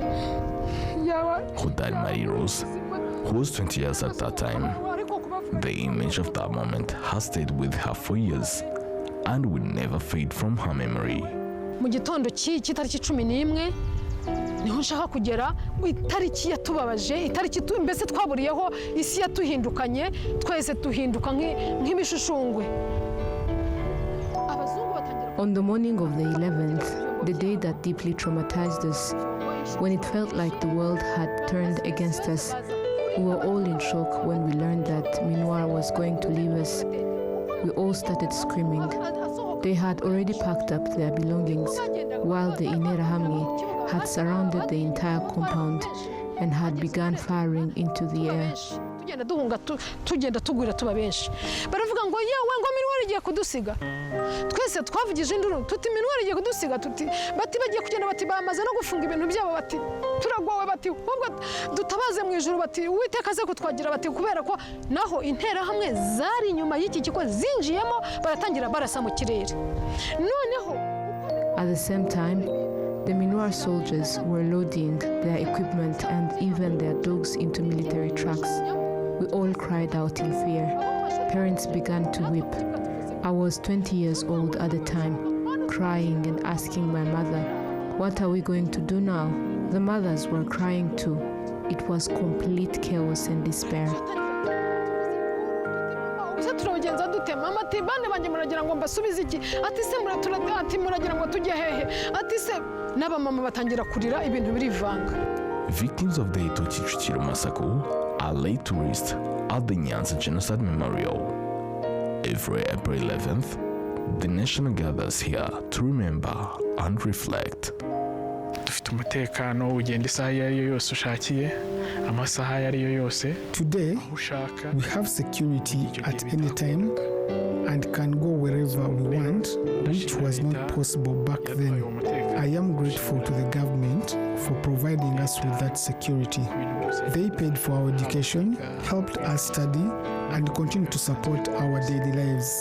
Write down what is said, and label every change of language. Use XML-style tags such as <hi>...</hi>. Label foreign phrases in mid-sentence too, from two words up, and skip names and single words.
<en>Who died Marie Rose, who was 20 years at that time. The image of that moment has stayed with her for years and will never fade from her memory.</en> <rw>Mu gitondo cy'itariki 11 niho nshaka kugera itariki yatubabaje, itariki mbese twaburiyeho isi yatuhindukanye, twese tuhinduka nk'ibishushungwe.</rw> <en>On the morning of the 11th, the day that deeply traumatized us, when it felt like the world had turned against us, we were all in shock when we learned that Minwar was going to leave us. We all started screaming. They had already packed up their belongings, while the Interahamwe had surrounded the entire compound and had begun firing into the air.</en> <rw>Tugenda tugwira tuba benshi baravuga ngo yewe ngo Minwari igiye kudusiga. Twese twavugije induru tuti Minwari igiye kudusiga, tuti bati bagiye kugenda, bati bamaze no gufunga ibintu byabo, bati turagowe, bati ubwo dutabaze mu ijuru, bati Uwiteka ze kutwagira, bati kubera ko naho Interahamwe zari inyuma y'iki kiko zinjiyemo baratangira barasa mu kirere. Noneho</rw> <en>at the same time, the Minwar soldiers were loading their equipment and even their dogs into military trucks. We all cried out in fear. Parents began to weep. I was 20 years old at the time, crying and asking my mother, "What are we going to do now?" The mothers were crying too. It was complete chaos and despair.</en> <rw>turagenza dute mama ati bane banje muragira ngo mbasubize iki, ati se ati muragira ngo tujye hehe, ati se n'aba mama batangira kurira ibintu birivanga.</rw> <en>Victims of the Eto Chichuchiro massacre are laid to rest at the Nyanza Genocide Memorial. Every April 11th, the nation gathers here to remember and reflect.</en> <rw>Dufite umutekano ugenda isaha yari yose ushakiye, amasaha yari yose.</rw> <en>Today, we have security at any time and can go wherever we want, which was not possible back then. I am grateful to the government for providing us with that security. They paid for our education, helped us study, and continue to support our daily lives.</en>